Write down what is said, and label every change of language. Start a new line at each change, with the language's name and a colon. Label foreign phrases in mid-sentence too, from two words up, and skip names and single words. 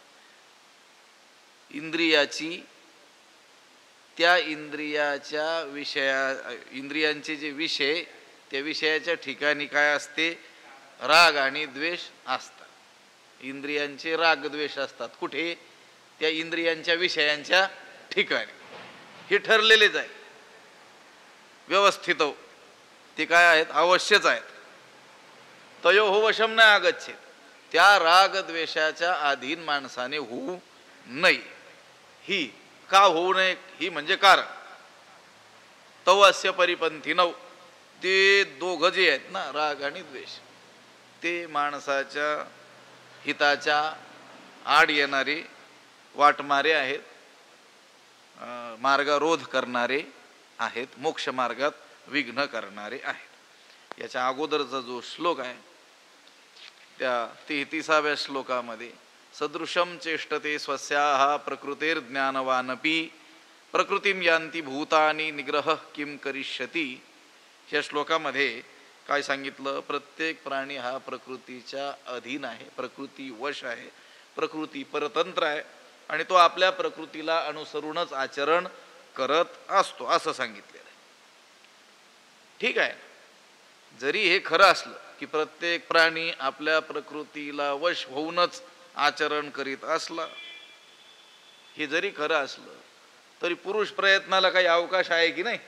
Marathi: इंद्रियाची त्या इंद्रियांचे जे विषय त्या विषयाच्या ठिकाणी काय असते, राग आणि द्वेष असतात. इंद्रियांचे राग द्वेष असतात कुठे, त्या इंद्रियांच्या विषयांच्या ठिकाणी. हे ठरलेलेच आहे, व्यवस्थित ते काय आहेत, अवश्यच आहेत.
Sanskrit: तयोः वशं न आगच्छेत्,
Marathi: त्या राग द्वेषाच्या अधीन माणसाने होऊ नये. ही का होऊ नये, ही म्हणजे कारण.
Sanskrit: तौ अस्य परिपंथिनौ,
Marathi: ते दोघं जे आहेत ना, राग आणि द्वेष, ते माणसाच्या हिताच्या आड येणारे वाटमारे आहेत. मार्गारोध करणारे आहेत, मोक्ष मार्गात विघ्न करणारे आहेत. याच्या अगोदरचा जो श्लोक आहे त्या 33व्या श्लोकामध्ये
Sanskrit: सदृशम चेष्टते स्वस्याः प्रकृतिर्ज्ञानवानपि प्रकृतीम यांती भूतानी निग्रह किम करिष्यती.
Marathi: या श्लोकामध्ये काय सांगितलं? प्रत्येक प्राणी हा प्रकृतीच्या अधीन आहे, प्रकृती वश आहे, प्रकृती परतंत्र आहे आणि तो आपल्या प्रकृतीला अनुसरूनच आचरण करत असतो असं सांगितलेलं आहे. ठीक आहे, जरी हे खरं असलं की प्रत्येक प्राणी आपल्या प्रकृतीला वश होऊनच आचरण करीत असला, हे जरी खरं असलं तरी पुरुष प्रयत्नाला काही अवकाश आहे की नाही?